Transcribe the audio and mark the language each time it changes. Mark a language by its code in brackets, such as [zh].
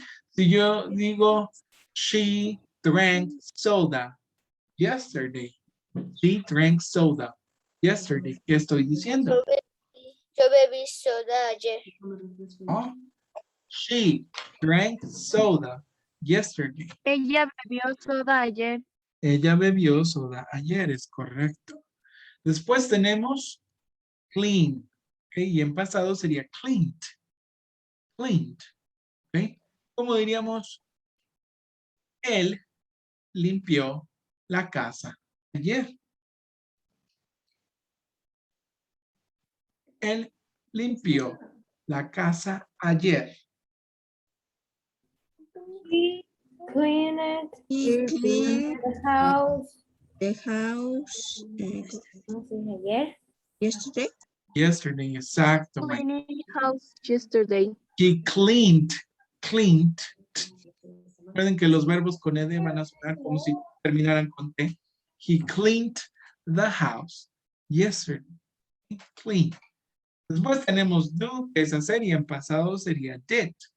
[es] Si yo digo, [en] she drank soda yesterday. She drank soda yesterday. [es] ¿Qué estoy diciendo? Yo bebí soda ayer. [en] Oh, she drank soda yesterday. [es] Ella bebió soda ayer. Ella bebió soda ayer, es correcto. Después tenemos clean. ¿Ok? Y en pasado sería cleaned. Cleaned. ¿Ok? ¿Cómo diríamos? Él limpió la casa ayer. Él limpió la casa ayer. [en] Clean it. He cleaned The house. the house [es] ¿Cómo se dice ayer? [en] yesterday. Yesterday, exacto. Mike. Cleaning house yesterday. He cleaned. Cleaned. [es] Recuerden que los verbos con ed van a sonar como si terminaran con t. [en] He cleaned the house yesterday. He cleaned. [es] Después tenemos do, que es hacer, y en pasado sería did.